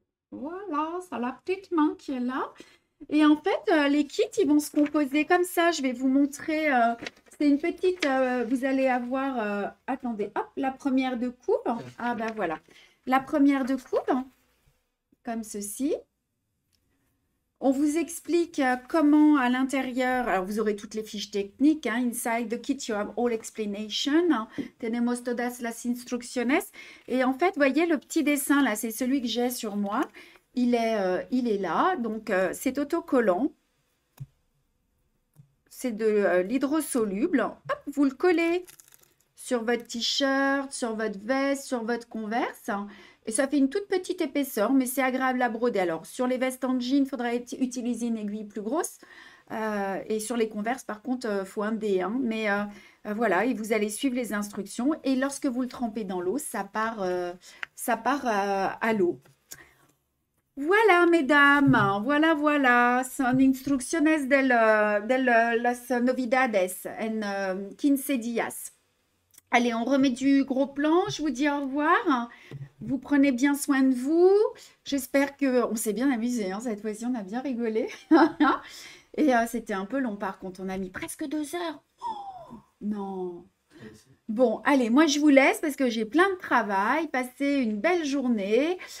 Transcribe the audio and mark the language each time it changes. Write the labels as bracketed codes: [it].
[fr] Voilà, c'est la petite main qui est là. Et en fait, les kits, ils vont se composer comme ça. Je vais vous montrer. C'est une petite. Vous allez avoir. Attendez, hop, la première de coupe. Ah ben voilà. La première de coupe, comme ceci. On vous explique comment à l'intérieur. Alors, vous aurez toutes les fiches techniques. [en] Hein, inside the kit, you have all explanation. [es] Tenemos todas las instrucciones. [fr] Et en fait, vous voyez le petit dessin là, c'est celui que j'ai sur moi. Il est là, donc c'est autocollant. C'est de l'hydrosoluble. Hop, vous le collez sur votre t-shirt, sur votre veste, sur votre Converse. Et ça fait une toute petite épaisseur, mais c'est agréable à broder. Alors, sur les vestes en jean, il faudrait utiliser une aiguille plus grosse. Et sur les Converse, par contre, il faut un dé. Hein. Mais voilà, et vous allez suivre les instructions. Et lorsque vous le trempez dans l'eau, ça part à l'eau. Voilà, mesdames, voilà, [es] son instrucciones de las novidades en 15 días. [fr] Allez, on remet du gros plan, je vous dis au revoir. Vous prenez bien soin de vous. J'espère qu'on s'est bien amusé, hein. Cette fois-ci, on a bien rigolé. Et c'était un peu long, par contre, on a mis presque 2 heures. Oh, non. Bon, allez, moi je vous laisse parce que j'ai plein de travail. Passez une belle journée.